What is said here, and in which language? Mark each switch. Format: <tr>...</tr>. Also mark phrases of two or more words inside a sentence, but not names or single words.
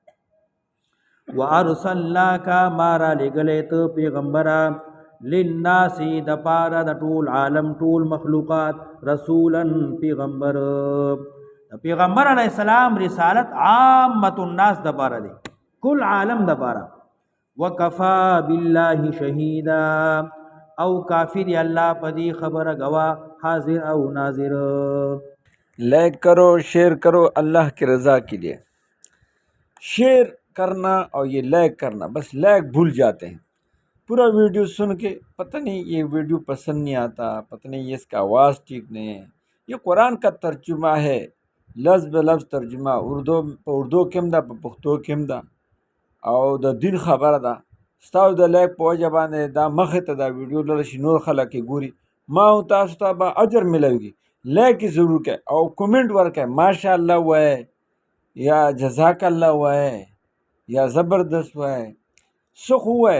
<ps>وارسلناک ما را لېږلی ته پیغمبره للناس د پاره د ټول عالم ټول مخلوقات رسولا پیغمبر. د پیغمبر علیه السلام رسالت</ps> <ar>عامة الناس</ar> <ps>د پاره دی، کل عالم د پاره.</ps> <ar>وکفا بالله شهیدا</ar> <ps>او کافی دی اللہ پدی خبر گواہ حاضر او ناظر.</ps> <ur>لائک کرو شیئر کرو اللہ کی رضا کے لیے. شیئر کرنا اور یہ لائک کرنا، بس لائک بھول جاتے ہیں. پورا ویڈیو سن کے پتہ نہیں یہ ویڈیو پسند نہیں آتا، پتہ نہیں یہ اس کا آواز ٹھیک نہیں ہے. یہ قرآن کا ترجمہ ہے، لفظ بہ لفظ ترجمہ،</ur> <ps>اردو کم دا پختو کم دا او د دین خبره ده. ستاسو د لایک په وجه باندې دا مخې ته دا ویډیو لاړ شي، نور خلک یې ګوري، ما او تاسو ته به اجر ملوي. لایک یې ضرور کړئ او کومنټ ورکړئ، ماشاء الله وایئ یا</ps> <ar>جزاک الله</ar> <ps>وایئ یا زبردست وایئ، څه خو وایئ.</ps>